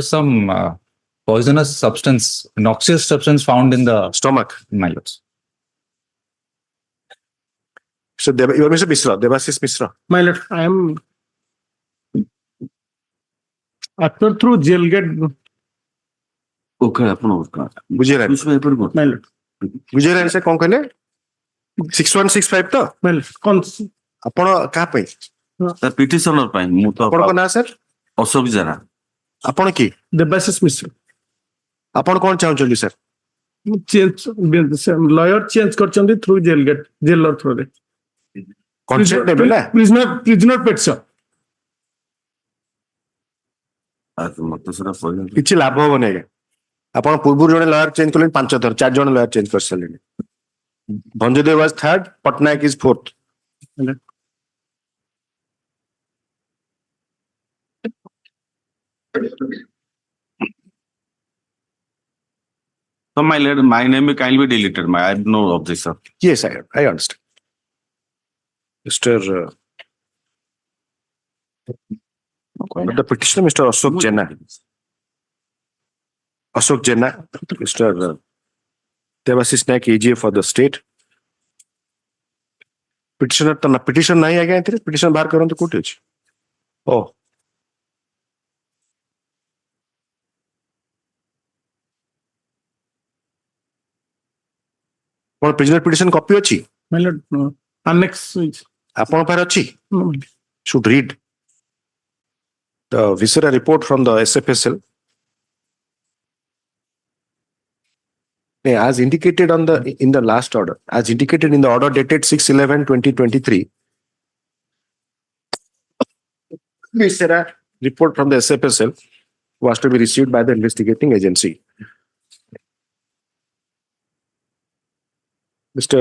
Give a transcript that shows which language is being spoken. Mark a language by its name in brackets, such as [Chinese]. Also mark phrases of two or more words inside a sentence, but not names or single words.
[English] was some poisonous substance, noxious substance found in the Stomach. my lords. So you are Mr. Misra, Devasis Misra. My lord, I am after through jail gate, [Odia] Okay, ଆପଣ ବୁଝିହେଲାନି [English] my lord. [Odia] ବୁଝିହେଲାନି ସେ କଣ କହିଲେ 6165 ତ [English] My lord, [Odia] ଆପଣ କାହା ପାଇଁ ପିଟିସନର ପାଇଁ ମୁଁ ତ ଆପଣଙ୍କ ନାଁ ସାର୍ ଅଶୋକ ଜେନା ଆପଣ କି Debasis Mishra. ଆପଣ କଣ ଚାହୁଁଛନ୍ତି ସାର୍ [English] Change lawyer change କରିଛନ୍ତି through jail gate, jailer through ରେ. [Odia] କନସେପ୍ଟ ନେବେ ନା [English] Prisoner petition. [Odia] ମତେ ସେଟା କହିଲେ କିଛି ଲାଭ ହବନି ଆଜ୍ଞା ଆପଣ ପୂର୍ବରୁ ଜଣେ [English] lawyer change [Odia] କଲେଣି 5 ଥର 4 ଜଣ [English] lawyer change [Odia] କରିସାରିଲେଣି ଭଞ୍ଜଦେବ [English] was third ପଟ୍ଟନାୟକ is fourth So my name can be deleted. I have no objection. yes I understand Mr. The petitioner Mr. Ashok Jena Mr. Devasis Naik AGA for the state petitioner [Odia] ତ ନା petition ନାହିଁ ଆଜ୍ଞା ଏଥିରେ petition ବାହାର କରନ୍ତୁ କୋଉଠି ଅଛି ଓ କଣ [English] prisoner petition copy [Odia] ଅଛି [English] My lord, annex is [Odia] ଆପଣଙ୍କ ପାଖରେ ଅଛି [English] no, should read the viscera report from the SFSL as indicated in the last order as indicated in the order dated 6/11/2023 viscera report from the SFSL was to be received by the investigating agency Mr.